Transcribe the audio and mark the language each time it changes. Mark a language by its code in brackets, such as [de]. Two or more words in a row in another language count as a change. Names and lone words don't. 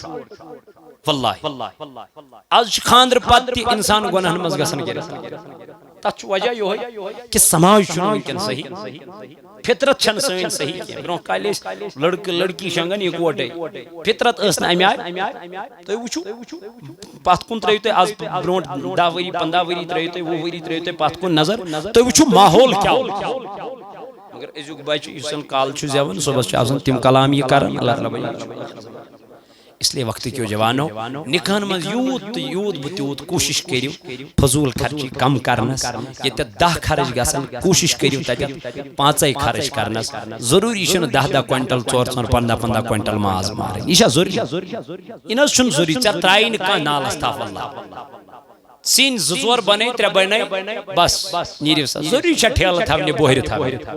[ks] واللہ آز چھُ خاندرٕ پتہٕ تہِ انسان گۄناہن منٛز گژھان گرفتار تتھ چھُ وجہ یِہوٚے کہِ سماج چھُنہٕ وٕنکٮ۪ن صحیح فطرت چھنہٕ سٲنۍ صحیح کینٛہہ برونٛہہ کالہِ ٲسۍ لڑکہٕ لڑکی شۄنٛگان یِکوٹے فطرت ٲس نہٕ امہِ آیہِ تُہۍ وٕچھِو پتھ کُن ترٲیِو تُہۍ آز برونٛٹھ 10 ؤری 15 ؤری ترٲیِو تُہۍ 20 ؤری ترٲیِو تُہۍ پتھ کُن نظر تُہۍ وٕچھِو ماحول کیٛاہ مگر أزیُک بچہِ یُس زن کالہٕ چھُ زٮ۪وان صُبحس چھُ آسان تِم کلام یہِ کران اللہ تعالیٰ [ur] اس لیے [ks] وقت کیو جوانو نکاحن منٛز یوٗت تہٕ یوٗت بہٕ تیوٗت کوٗشش کٔرِو فضوٗل خرچی کم کرنس ییٚتٮ۪تھ 10 خرچ گژھن کوٗشش کٔرِو تتٮ۪تھ 5 خرچ کرنس ضروٗری چھُنہٕ 10 کوینٹل 4 15 کوینٹل ماز مارٕنۍ یہِ چھا ضروٗری یہِ نہ حظ چھُنہٕ ضروٗری ژےٚ ترٛایی نہٕ کانٛہہ نالس تھپھ اللہ سِنۍ 2 بنے 3 بنے بس نیٖرِو سا ضروٗری چھا ٹھیلہٕ تھاونہِ بوہرِ تھاونہِ